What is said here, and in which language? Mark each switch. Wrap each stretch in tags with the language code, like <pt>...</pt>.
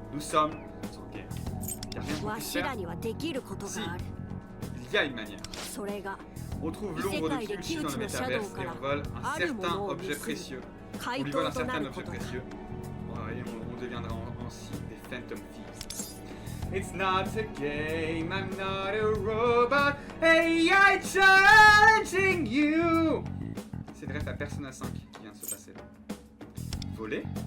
<fr>Nous sommes en guerre. Il n'y a rien qu'on puisse faire. Si, il y a une manière. On trouve l'ombre de Kyuchi dans le métaverse et on vole un certain objet précieux. On lui vole un certain objet précieux. Et on deviendra ainsi des Phantom Thieves.</fr> <en>It's not a game, I'm not a robot, AI challenging you.</en> <fr>C'est vrai, la Persona 5 qui vient de se passer là. Voler?</fr>